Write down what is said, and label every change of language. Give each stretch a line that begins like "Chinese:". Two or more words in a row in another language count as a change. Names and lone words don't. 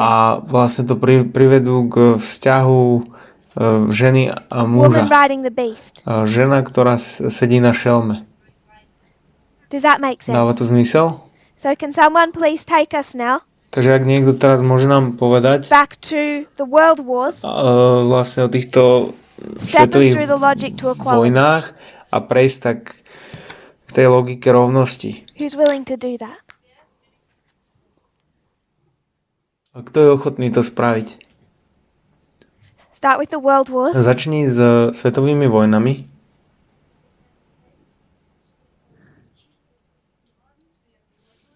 Slovak: a vlastne to privedú k vzťahu ženy a Woman muža.
English: riding the beast.
Slovak: Žena, ktorá sedí na šelme.
English: Does that make sense?
Slovak: Dáva to zmysel?
English: So can someone please take us now
Slovak: Takže ak niekto teraz môže nám povedať
English: back to the world wars,
Slovak: vlastne o týchto
English: step us through
Slovak: svetových
English: the logic to equality.
Slovak: vojnách a prejsť tak k tej logike rovnosti.
English: Who's willing to do that?
Slovak: A kto je ochotný to spraviť?
English: Start with the world wars.
Slovak: Začni s svetovými vojnami.